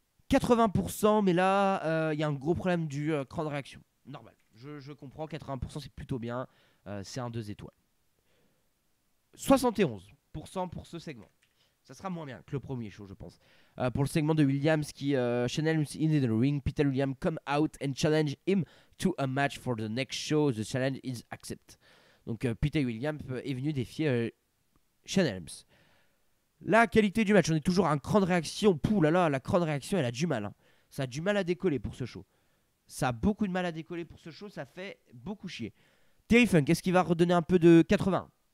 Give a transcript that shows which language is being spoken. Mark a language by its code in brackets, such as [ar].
[fr] 80%, mais là, il y a un gros problème du cran de réaction. Normal. Je comprends. 80%, c'est plutôt bien. C'est un 2 étoiles. 71% pour ce segment. Ça sera moins bien que le premier show, je pense. Pour le segment de Williams qui [en] challenge in the ring, Peter Williams come out and challenge him to a match for the next show. The challenge is accepted. [fr] Donc Peter Williams est venu défier Shane Helms. La qualité du match, on est toujours à un cran de réaction. Pouh là là, la cran de réaction, elle a du mal. Hein. Ça a du mal à décoller pour ce show. Ça a beaucoup de mal à décoller pour ce show. Ça fait beaucoup chier. Terry Funk, est-ce qu'il va redonner un peu de 80?